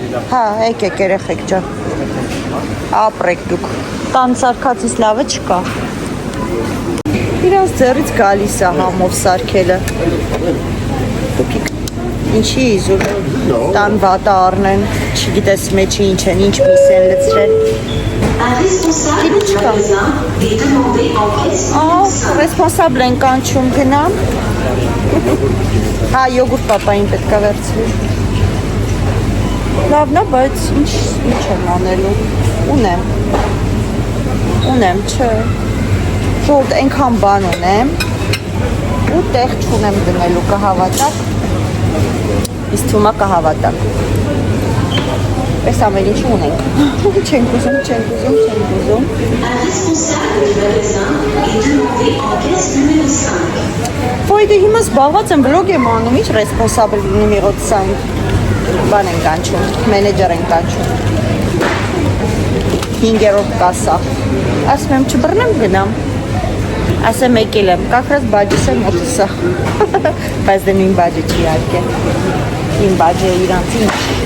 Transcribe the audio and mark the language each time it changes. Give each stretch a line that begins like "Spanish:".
Armenian: Հա, եկեք երեխեք ջան Ապրեք դուք, տան սարքածից լավը չկա Իրանց ձեռից գալիս է համով սարքելը Պոպիկ Ինչի իզուր տան վատը առնեն Չգիտես մեջի ինչ են, ինչ միս են լծրել
French: Un responsable du magasin est demandé en caisse.
Armenian: Ռեսպոնսաբլ են կանչում գնամ Հա, յոգուրտ պապային պետք է վերցվի Լավն է, բայց ինչ եմ անելու Ունեմ, չէ Ժողովուրդ այնքան բան ունեմ ու տեղ չունեմ դնելու կհավատակ Իսկ թվում է կհավատակ Պես ամեն ինչ ունենք։ Չենք ուզում։
French: Un responsable du magasin est demandé en caisse numéro 5.
Armenian: Ոյ դե հիմա զբաղված եմ վլոգ եմ անում, ինչ ռեսպոնսաբլ նիմերո 5 բան են կանչում, մենեջեր են կանչում։ 5-րդ կասա։ Ասում եմ չբռնեմ գնամ։ Ասեմ եկել եմ,
Russian: как раз
Armenian: բաջիս եմ մոտսա։ Բայց դե նույն բաջը չի իհարկե։ Իմ բաջը իրանց ինչ։